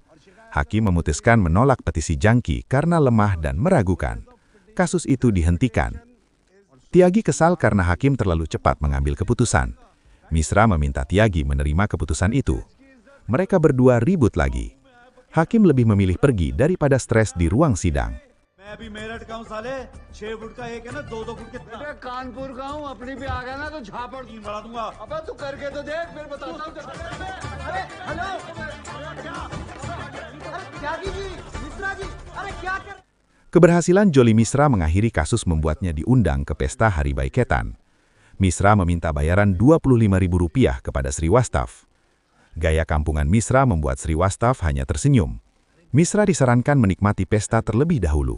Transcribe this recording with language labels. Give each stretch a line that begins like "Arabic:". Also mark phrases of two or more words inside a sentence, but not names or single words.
Indonesian: Hakim memutuskan menolak petisi Janki karena lemah dan meragukan. Kasus itu dihentikan. Tiagi kesal karena hakim terlalu cepat mengambil keputusan. Misra meminta Tiagi menerima keputusan itu. Mereka berdua ribut lagi. Hakim lebih memilih pergi daripada stres di ruang sidang.
Hindi: कानपुर का हूँ अपनी भी आ गया ना तो झापड़ बढ़ा दूंगा अब तू करके तो देख फिर बताता हूँ अरे हेलो त्यागी जी मिश्रा जी अरे क्या कर
Indonesian: Keberhasilan Joli Misra mengakhiri kasus membuatnya diundang ke pesta Hari Baik Ketan. Misra meminta bayaran Rp25.000 kepada Sriwastaf. Gaya kampungan Misra membuat Sriwastaf hanya tersenyum. Misra disarankan menikmati pesta terlebih dahulu.